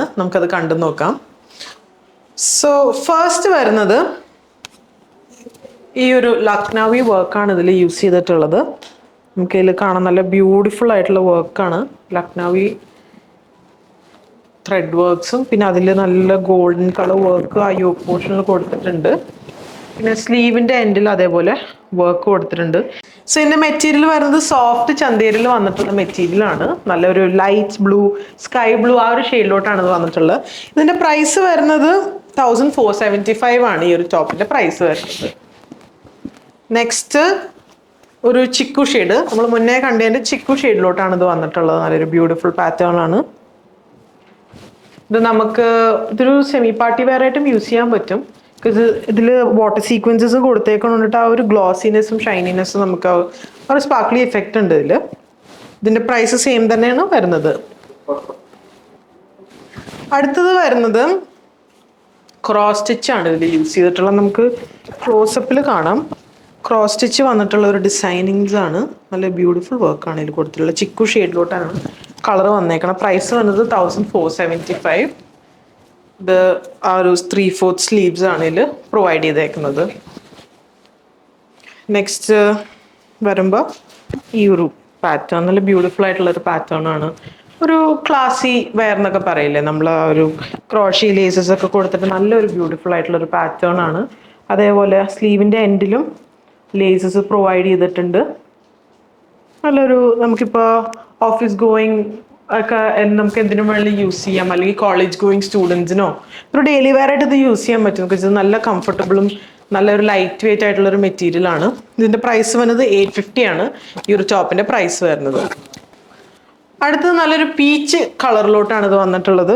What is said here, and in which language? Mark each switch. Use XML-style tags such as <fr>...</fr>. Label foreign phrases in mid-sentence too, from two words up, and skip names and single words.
<en>So, first, another Lucknowi work on the you see that beautiful work on Lucknowi thread works, Pinadilla golden color work, yoke portion sleeve in the end work. So in the material soft</en> <ml>ചന്ദേരിലു വന്നിട്ടുള്ള material ആണ് നല്ലൊരു</ml> <en>light blue sky blue</en> <ml>ആ ഒരു shade ലോട്ടാണ് വന്നിട്ടുള്ള ഇതിന്റെ price വരുന്നത് 1475 ആണ് ഈ ഒരു top ഇന്റെ price വരുന്നത് next ഒരു chiku shade നമ്മൾ മുന്നേ കണ്ടിന്റെ chiku shade ലോട്ടാണ് ഇത് വന്നിട്ടുള്ള നല്ലൊരു</ml> <en>beautiful pattern</en> <ml>ആണ് ഇത് നമുക്ക് ഇതൊരു</ml> <en>semi party wear</en> <ml>ആയിട്ടും use ചെയ്യാൻ പറ്റും because ഇതിൽ</ml> <en>water sequences</en> <ml>കൊടുത്തേക്കൊണ്ടിട്ട് ആ ഒരു ഗ്ലോസിനെസ്സും ഷൈനിനെസ്സും നമുക്ക് ഒരു</ml> <en>sparkly effect</en> <ml>ഉണ്ട് ഇതിൽ. ഇതിന്റെ</ml> <en>price same</en> <ml>തന്നെയാണ് വരുന്നത്. അടുത്തത് വരുന്നത്</ml> <en>cross stitch</en> <ml>ആണ് ഇതിൽ യൂസ് ചെയ്തിട്ടുള്ള. നമുക്ക് ക്ലോസപ്പിൽ കാണാം</ml> <en>cross stitch</en> <ml>വന്നിട്ടുള്ള ഒരു ഡിസൈനിങ്സ് ആണ്. നല്ല</ml> <en>beautiful work</en> <ml>ആണ് ഇതിൽ കൊടുത്തിട്ടുള്ളത്. ചിക്കു ഷെയ്ഡിലോട്ടാണ് കളർ വന്നേക്കണം. പ്രൈസ് വന്നത് 1475.</ml> <en>The 3/4 sleeves are provided.</en> <ml>Next, varumba ee pattern</ml> <en>beautiful pattern</en> <ml>ആണ് ഒരു</ml> <en>classy wear</en> <ml>നോക്ക് പറയില്ലേ നമ്മൾ ഒരു</ml> <en>crochet laces</en> <ml>ഒക്കെ കൊടുത്തിട്ട് നല്ല ഒരു beautiful ആയിട്ടുള്ള ഒരു pattern ആണ് അതുപോലെ sleeve inde end ilum</ml> <en>laces provide</en> <ml>ചെയ്തിട്ടുണ്ട് നല്ലൊരു നമുക്കിപ്പോ</ml> <en>office going</en> <ml>നമുക്ക് എന്തിനും വേണ്ടി യൂസ് ചെയ്യാം, അല്ലെങ്കിൽ</ml> <en>college going</en> <ml>സ്റ്റുഡൻസിനോ ഒരു</ml> <en>daily wear</en> <ml>ആയിട്ട് ഇത് യൂസ് ചെയ്യാൻ പറ്റും. ബിക്കോസ് ഇത് നല്ല കംഫർട്ടബിളും നല്ലൊരു</ml> <en>light weight</en> <ml>ആയിട്ടുള്ളൊരു മെറ്റീരിയൽ ആണ്. ഇതിൻ്റെ പ്രൈസ് വരുന്നത് 850 ആണ് ഈ ഒരു ടോപ്പിൻ്റെ പ്രൈസ് വരുന്നത്. അടുത്തത് നല്ലൊരു പീച്ച് കളറിലോട്ടാണ് ഇത് വന്നിട്ടുള്ളത്.</ml>